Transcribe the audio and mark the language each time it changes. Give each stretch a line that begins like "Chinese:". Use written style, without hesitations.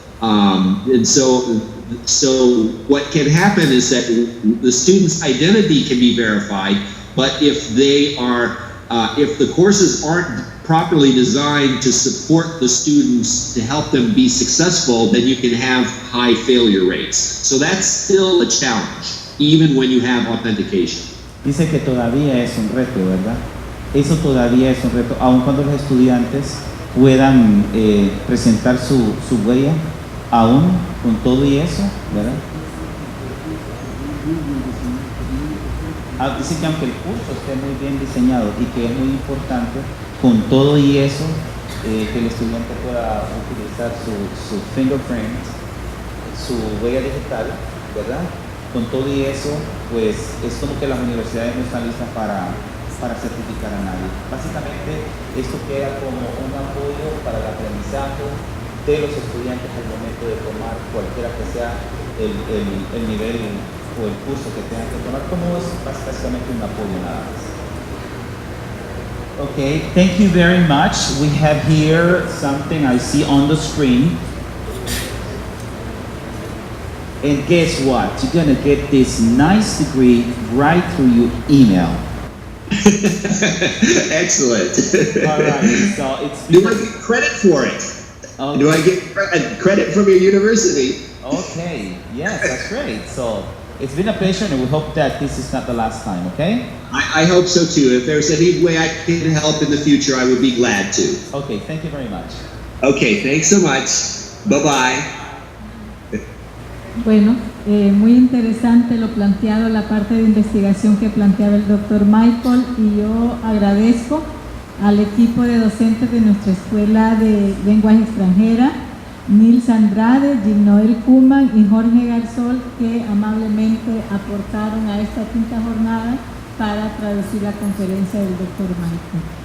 English: And so what can happen is that the student's identity can be verified, but if the courses aren't properly designed to support the students to help them be successful, then you can have high failure rates. So that's still a challenge, even when you have authentication.
Spanish: Dice que todavía es un reto, ¿verdad? Eso todavía es un reto, aun cuando los estudiantes puedan presentar su huella, aún con todo y eso, ¿verdad? Dice que aunque el curso esté muy bien diseñado y que es muy importante, con todo y eso, que el estudiante pueda utilizar su fingerprint, su huella digital, ¿verdad? Con todo y eso, pues es como que las universidades no están listas para certificar a nadie. Básicamente, esto queda como un apoyo para el aprendizaje de los estudiantes al momento de tomar cualquiera que sea el nivel o el curso que tengan que tomar, como es básicamente un apoyo nada más.
English: Okay, thank you very much. We have here something I see on the screen. And guess what? You're gonna get this nice degree right through your email. Excellent. All right, so it's... Do I get credit for it? Okay. Do I get credit from your university? Okay, yes, that's great. So it's been a pleasure, and we hope that this is not the last time, okay? I hope so too. If there's any way I can help in the future, I would be glad to. Okay, thank you very much. Okay, thanks so much. Bye-bye.
Spanish: Bueno, muy interesante lo planteado, la parte de investigación que planteaba el doctor Michael, y yo agradezco al equipo de docentes de nuestra Escuela de Lenguas Extranjeras, Nils Andrade, Gilnoel Kuman y Jorge Garzol, que amablemente aportaron a esta quinta jornada para traducir la conferencia del doctor Michael.